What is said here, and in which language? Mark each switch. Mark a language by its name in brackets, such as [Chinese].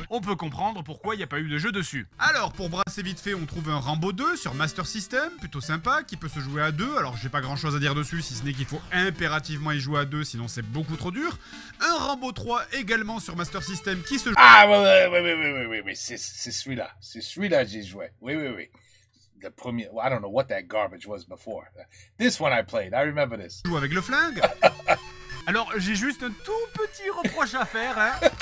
[French] On peut comprendre pourquoi il n'y a pas eu de jeu dessus. Alors, pour brasser vite fait, on trouve un Rambo 2 sur Master System, plutôt sympa, qui peut se jouer à 2. Alors, j'ai pas grand chose à dire dessus, si ce n'est qu'il faut impérativement y jouer à 2, sinon c'est beaucoup trop dur. Un Rambo 3 également sur Master System qui se joue... Ah, oui, c'est celui-là. C'est celui-là que j'ai joué. Oui. [English] The premier, well, I don't know what that garbage was before. This one I played. I remember this. [French] Joue avec le flingue. Alors, j'ai juste un tout petit reproche à faire, hein.